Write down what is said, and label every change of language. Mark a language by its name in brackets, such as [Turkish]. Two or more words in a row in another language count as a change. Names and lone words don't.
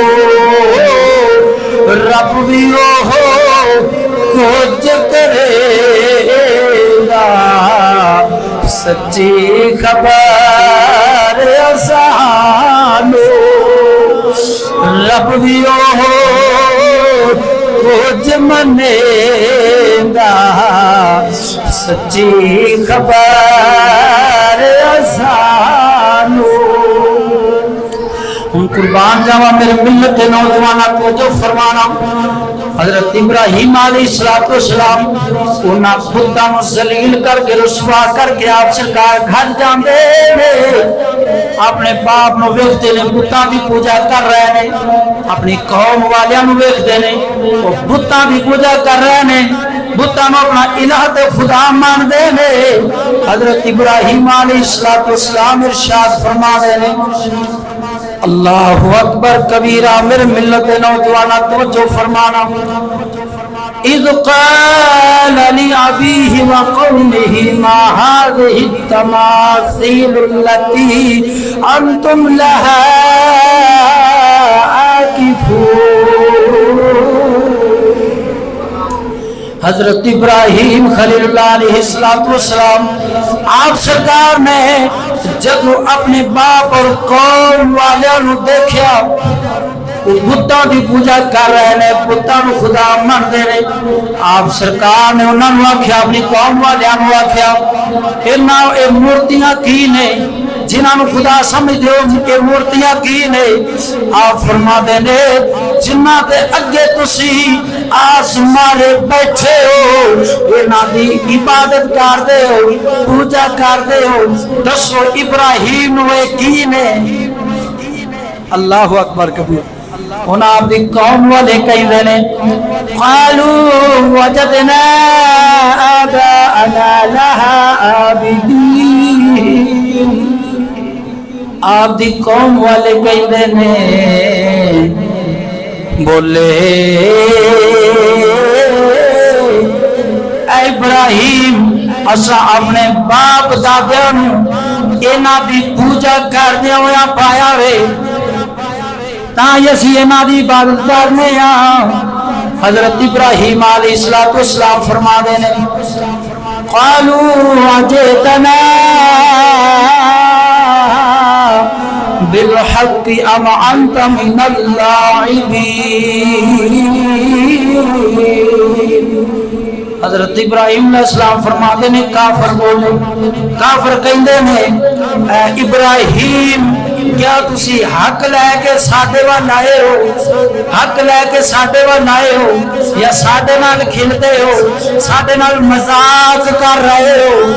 [Punjabi] رب بھی ہو کچھ کرے گا، سچی خبر سانو، رب بھی ہو کچھ منے گا، سچی خبر سانو۔ ہم قربان جاوا میرے ملت کے نوجوانوں کو جو فرمانا، حضرت ابراہیم [Arabic] علیہ السلام [Punjabi] انہاں بتاں نوں ذلیل کر کے رسوا کر کے آپ سرکار گھر جاندے نے، اپنے باپ نو ویکھدے نے بتاں دی پوجا کر رہے نے، اپنی قوم والیاں نو ویکھدے نے وہ بتاں دی پوجا کر رہے نے، بتاں نو اپنا الہ تے خدا ماندے نے۔ حضرت ابراہیم [Arabic] علیہ السلام [Punjabi] ارشاد فرما دے نے، [Arabic] اللہ اکبر کبیرہ، [Punjabi] میرے ملت نوجوانا توجہ فرمانا، [Arabic] اذ قال لأبيه وقومه ما هذه التماثيل التي أنتم لها عاكفون۔ [Punjabi] حضرت ابراہیم [Arabic] خلیل اللہ علیہ السلام [Punjabi] آپ سرکار نے جب اپنے باپ اور قوم والوں دیکھا بتاں دی پوجا کر رہے نے، بتاں نو خدا من دے رہے، آپ سرکار نے انہاں نو آکھیا، اپنی قوم والیاں نو آکھیا انہاں اے مورتیاں کی نے جنہاں نو خدا سمجھدے ہو، اے مورتیاں کی نے؟ آپ فرما دے نے جنہاں تے اگے تسی آس مارے بیٹھے ہو، انہاں دی عبادت کردے ہو، پوجا کردے ہو، دسو ابراہیم نو اے کی نے؟ [Arabic] اللہ اکبر کبیر۔ [Punjabi] انہاں آپ دی قوم والے کہیں دینے، [Arabic] قالوا وجدنا آباءنا لها عابدین۔ [Punjabi] آپ دی قوم والے کہیں دینے بولے اے ابراہیم اسا اپنے باپ دادیاں نو انہاں دی پوجا کردے ہویا پایا وے، تاں اسی انہاں دی عبادت کرنے ہاں۔ حضرت ابراہیم [Arabic] علیہ السلام [Punjabi] فرما دے نے، [Arabic] قالوا وجئتنا بالحق ام انت من اللاعبین۔ [Punjabi] حضرت ابراہیم [Arabic] علیہ السلام [Punjabi] فرما دے نے کافر بولے، کافر کہندے نے اے ابراہیم کیا تسی حق لے کے ساڈے وال آئے ہو، حق لے کے ساڈے وال آئے ہو یا ساڈے نال کھلتے ہو، ساڈے نال مذاق کر رہے ہو؟